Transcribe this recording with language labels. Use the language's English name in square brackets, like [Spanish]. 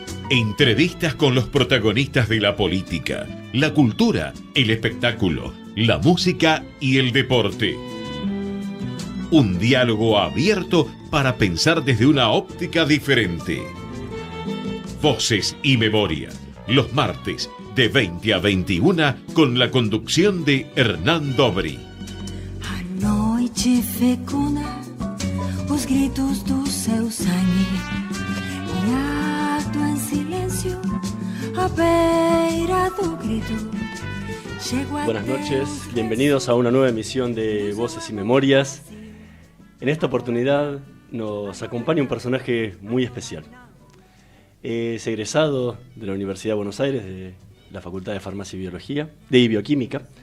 [Spanish] Entrevistas con los protagonistas de la política, la cultura, el espectáculo, la música y el deporte. Un diálogo abierto para pensar desde una óptica diferente. Voces y Memoria, los martes de 20 a 21 con la conducción de Hernán Dobri. [Galician] A noite fecunda os gritos do seu sangue e acto en silencio a beira do grito. [Spanish] Buenas noches, bienvenidos a una nueva emisión de Voces y Memorias. En esta oportunidad nos acompaña un personaje muy especial. Es egresado de la Universidad de Buenos Aires, de la Facultad de Farmacia y Biología, de Bioquímica.